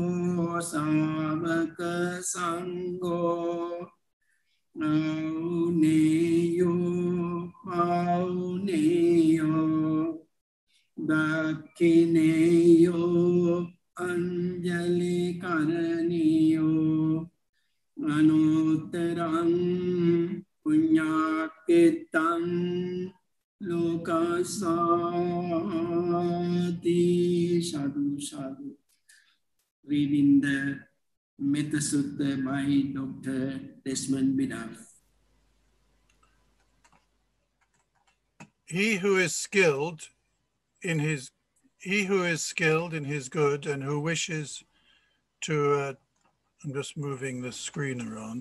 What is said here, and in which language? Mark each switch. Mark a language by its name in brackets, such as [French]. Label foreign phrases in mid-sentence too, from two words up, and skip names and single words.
[Pali] Savaka Sangho Auneyo Auneyo Dakineyo Anjali Karaniyo Anuttarang Punyakitang Lokasati Sadhu Sadhu. [English] Reading the Metta Sutta by Dr. Desmond Bidaf. He who is skilled in his good and who wishes to I'm just moving the screen around.